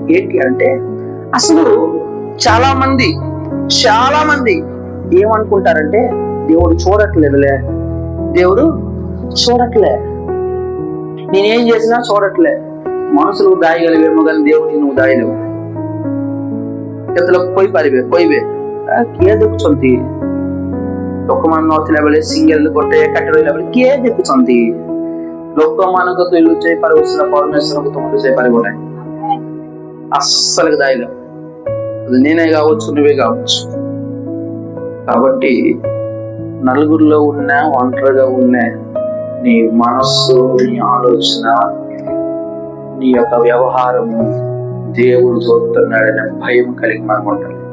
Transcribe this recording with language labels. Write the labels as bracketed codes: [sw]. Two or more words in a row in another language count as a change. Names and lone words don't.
[te] ఏంటి అంటే, అసలు చాలా మంది ఏమనుకుంటారంటే, దేవుడు చూడట్లేదులే, దేవుడు చూడట్లే, నేనేం చేసినా చూడట్లే. మనుషులు దాయగలివేమో కానీ దేవుడిని నువ్వు దాయలేవు. ఎత్తులకు పోయివే కే దక్కుతుంది. [or] ଲୋକମାନଙ୍କ ବେଳେ ସିଙ୍ଗଲ ଗୋଟେ କାଟି ରହିଲା ବେଳେ କିଏ ଦେଖୁଛନ୍ତି? ଲୋକମାନଙ୍କ ତ ଲୁଚାଇ ପାରିବ ସିନା, ପରମେଶ୍ୱରଙ୍କୁ ତମେ ଲୁଚାଇ ପାରିବ ନାହିଁ. [te] అస్సలు దాయలేవు. అది నేనే కావచ్చు, నువ్వే కావచ్చు. కాబట్టి నలుగురిలో ఉన్నా, ఒంటరిగా ఉన్నా, నీ మనస్సు, నీ ఆలోచన, నీ యొక్క వ్యవహారము దేవుడు చూస్తున్నాడనే భయం కలిగి మనం ఉండాలి.